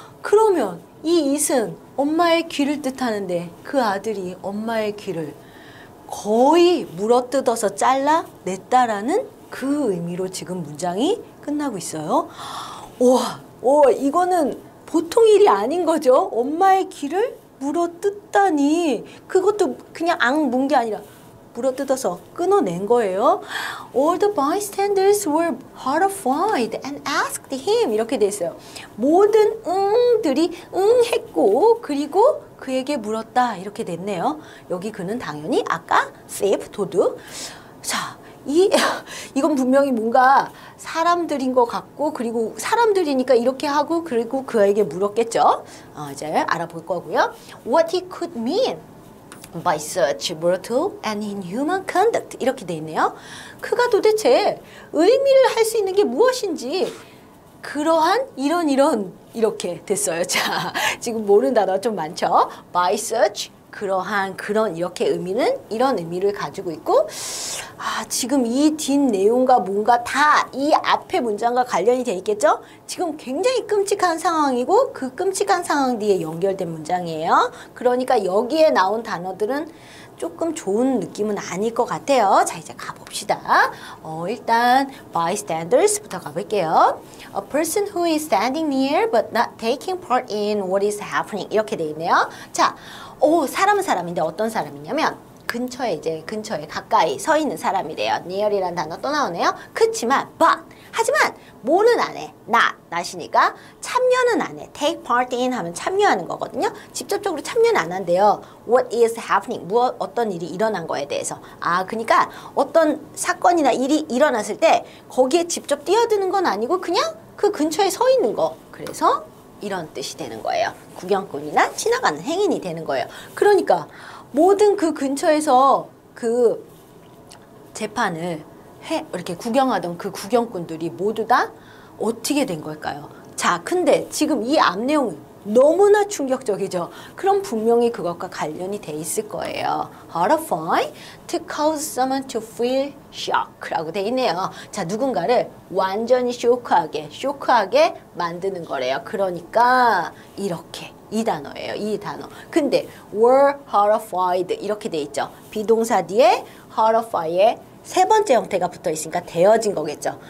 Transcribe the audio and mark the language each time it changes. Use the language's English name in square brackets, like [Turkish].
[Korean] 그러면 이 it은 엄마의 귀를 뜻하는데 그 아들이 엄마의 귀를 거의 물어뜯어서 잘라냈다라는 그 의미로 지금 문장이 끝나고 있어요. 와, 이거는 보통 일이 아닌 거죠. 엄마의 귀를 물어뜯다니. 그것도 그냥 문 게 아니라 물어뜯어서 끊어낸 거예요. [English] All the bystanders were horrified and asked him. [Korean] 이렇게 돼 있어요. 모든 응들이 했고 그리고 그에게 물었다. 이렇게 됐네요. 여기 그는 당연히 아까 thief, 도둑. 자, 이건 분명히 뭔가 사람들인 것 같고 그리고 사람들이니까 이렇게 하고 그리고 그에게 물었겠죠. 이제 알아볼 거고요. [English] What he could mean by such brutal and inhuman conduct [Korean] 이렇게 돼 있네요. 그가 도대체 의미를 할 수 있는 게 무엇인지 그러한 이런 이렇게 됐어요. 자, 지금 모르는 단어 좀 많죠. by such 그런 이렇게 의미는 이런 의미를 가지고 있고 지금 이 뒷 내용과 뭔가 다 이 앞의 문장과 관련이 돼 있겠죠? 지금 굉장히 끔찍한 상황이고 그 끔찍한 상황 뒤에 연결된 문장이에요. 그러니까 여기에 나온 단어들은 조금 좋은 느낌은 아닐 것 같아요. 자, 이제 가봅시다. 일단 bystanders부터 가볼게요. [English] A person who is standing near but not taking part in what is happening [Korean] 이렇게 돼 있네요. 자, 사람은 사람인데 어떤 사람이냐면 근처에 가까이 서 있는 사람이래요. near이라는 단어 또 나오네요. 그치만 하지만 뭐는 안 해. not이니까 참여는 안 해. take part in 하면 참여하는 거거든요. 직접적으로 참여는 안 한대요. [English] what is happening [Korean] 어떤 일이 일어난 거에 대해서. 그러니까 어떤 사건이나 일이 일어났을 때 거기에 직접 뛰어드는 건 아니고 그냥 그 근처에 서 있는 거. 그래서 이런 뜻이 되는 거예요. 구경꾼이나 지나가는 행인이 되는 거예요. 그러니까 모든 그 근처에서 그 재판을 이렇게 구경하던 그 구경꾼들이 모두 다 어떻게 된 걸까요? 자, 근데 지금 이 앞 내용은 너무나 충격적이죠. 그럼 분명히 그것과 관련이 돼 있을 거예요. [English] horrify, to cause someone to feel shock라고 [Korean] 돼 있네요. 자, 누군가를 완전히 쇼크하게 만드는 거래요. 그러니까 이렇게 이 단어예요. 이 단어. 근데 [English] were horrified [Korean] 이렇게 돼 있죠. 비동사 뒤에 horrify의 세 번째 형태가 붙어 있으니까 되어진 거겠죠.